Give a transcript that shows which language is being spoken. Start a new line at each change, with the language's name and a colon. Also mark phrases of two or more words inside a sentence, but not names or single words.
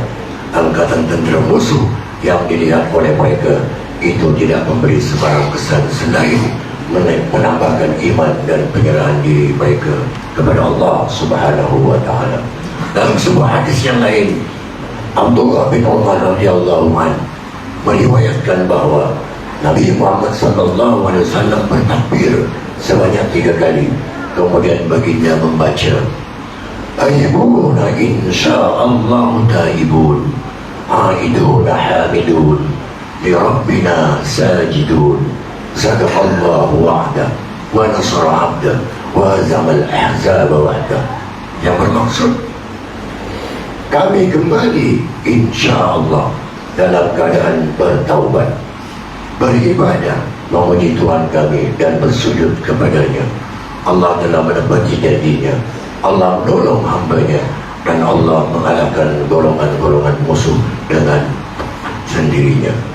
Malay: Angkatan tentera musuh yang dilihat oleh mereka itu tidak memberi sebarang kesan selain menambahkan iman dan penyerahan diri mereka kepada Allah
Arabic: سبحانه وتعالى.
Malay: Dalam sebuah hadis yang lain, Abdullah bin Umar
Arabic: رضي الله عنه
Malay: meriwayatkan bahawa Nabi Muhammad
Arabic: صلى الله عليه وسلم
Malay: bertakbir sebanyak 3 kali. Kemudian baginda membaca,
Arabic: آيبون إن شاء الله تائبون، عائدون حامدون، لربنا ساجدون، صدق الله وعده، ونصر عبده، وهزم الأحزاب وعده.
Malay: Yang bermaksud, kami kembali insya'Allah dalam keadaan bertaubat, beribadah, memuji Tuhan kami dan bersujud kepadanya. Allah telah menepati janjinya, Allah menolong hambanya, dan Allah mengalahkan golongan-golongan musuh dengan sendirinya.